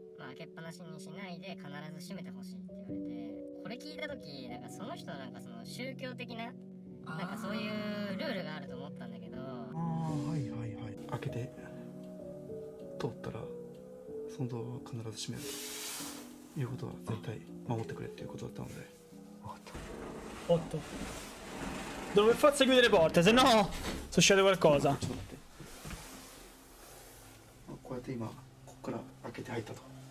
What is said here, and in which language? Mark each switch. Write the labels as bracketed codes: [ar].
[ja] 開けっぱなしにしないで必ず閉めてほしいって言われて、これ聞いた時なんかその人はなんかその宗教的ななんかそういうルールがあると思ったんだけど、はいはいはい、開けて通ったらそのドアは必ず閉めるということは絶対守ってくれっていうことだったので。 [it] Otto. Devo per forza chiudere le porte, se no succede qualcosa. [ja] ちょっと待って。こうやって今ここから開けて入ったと。